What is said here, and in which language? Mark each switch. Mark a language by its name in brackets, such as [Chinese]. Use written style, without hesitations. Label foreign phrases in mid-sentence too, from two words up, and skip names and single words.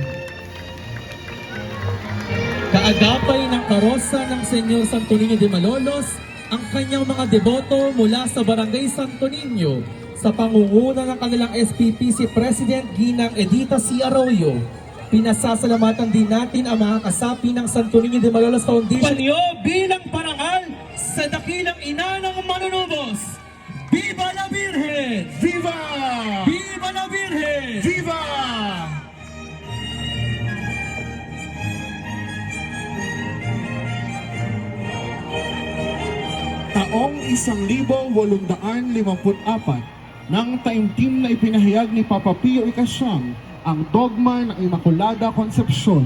[Filipino] kaagapay ng karosa ng Senyor Santo Niño de Malolos, ang kanyang mga deboto mula sa Barangay Santo Niño sa pangunguna ng kanilang SPPC President Ginang Edita C. Arroyo. Pinasasalamatan din natin ang mga kasapi ng Santo Niño de Malolos Foundation Panyo bilang parangal sa dakilang ina ng manunubos. [Spanish] Viva la Virgen! Viva! Viva la Virgen! Viva! [Filipino] Taong 1854 ng taimtim na ipinahayag ni Papa Pio Ikasyam ang dogma ng Immaculada Concepcion.